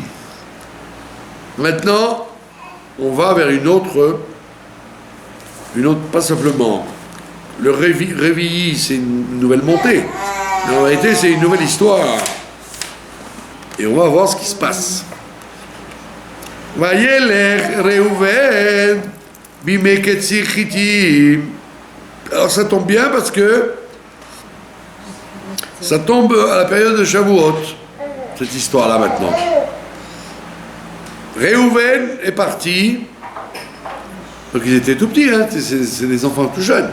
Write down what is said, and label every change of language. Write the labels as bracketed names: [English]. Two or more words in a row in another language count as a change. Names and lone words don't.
[French] Maintenant, on va vers une autre, pas simplement. Le réveillis, c'est une nouvelle montée. Mais en réalité, c'est une nouvelle histoire. Et on va voir ce qui se passe. [Hebrew] וילך ראובן בימי קציר חטים. [French] Alors ça tombe bien parce que ça tombe à la période de Shavuot, cette histoire-là maintenant. Reuven est parti. Donc ils étaient tout petits, hein, c'est des enfants tout jeunes.